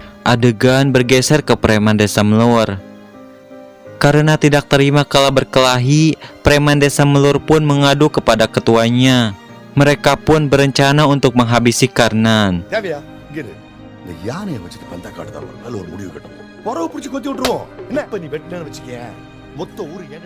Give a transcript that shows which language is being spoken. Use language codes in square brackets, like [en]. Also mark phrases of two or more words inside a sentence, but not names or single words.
[id] Adegan bergeser ke preman desa Melur. Karena tidak terima kalah berkelahi, preman desa Melur pun mengadu kepada ketuanya. Mereka pun berencana untuk menghabisi Karnan. [ta] தேவையா இங்க இரு. இந்த யானையை வச்சுட்டு பந்தா காட்டுதான் நல்ல ஒரு முடிவு கட்டும் புறவு பிடிச்சி கொத்தி விட்டுருவோம் என்ன இப்ப நீ வெட்டினு வச்சுக்க மொத்த ஊரு ஏன்